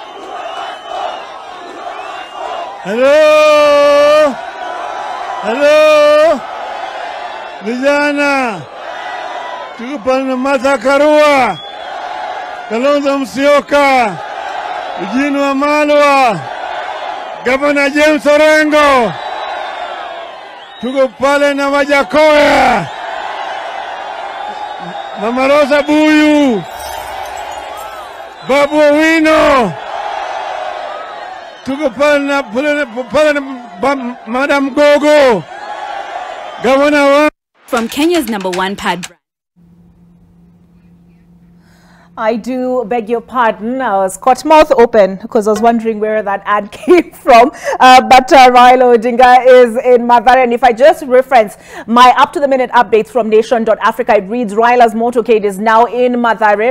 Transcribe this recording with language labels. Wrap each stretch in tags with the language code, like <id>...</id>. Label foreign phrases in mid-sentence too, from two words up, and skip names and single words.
<en>Hello? Hello?</en> <sw>Vijana, tuko pale na Martha Karua, Kalonzo Musyoka, Eugene Wamalwa, Gavana James Orengo, tuko pale na Wajakoya, Mama Rosa Buyu, Babu Owino, tuko pale na Madam Gogo, Governor</sw> <en>from Kenya's #1 pad brand. I do beg your pardon. I was caught mouth open because I was wondering where that ad came from. But Raila Odinga is in Mathare. And if I just reference my up-to-the-minute updates from Nation.Africa, it reads Raila's motorcade is now in Mathare.</en>